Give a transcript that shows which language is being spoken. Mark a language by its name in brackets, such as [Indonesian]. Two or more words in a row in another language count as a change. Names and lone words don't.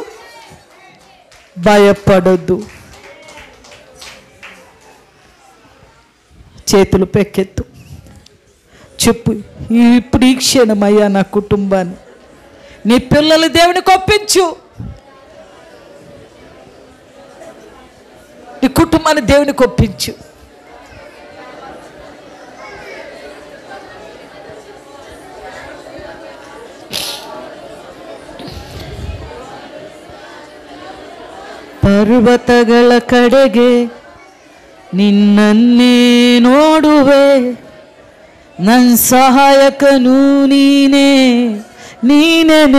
[Telugu] భయపడొద్దు. చేతులు పెక్కెత్తు. చెప్పు, ఇప్పుడు ఈ క్షణమయ్యా నా కుటుంబాన్ని, నీ పిల్లలు దేవునికి ఒప్పించు. నీ కుటుంబాన్ని దేవునికి ఒప్పించు. [Kannada] ಪರ್ವತಗಳ ಕಡೆಗೆ ನಿನ್ನನ್ನೇ ನೋಡುವೆ, ನನ್ನ ಸಹಾಯಕನು ನೀನೇ ನೀನೇ.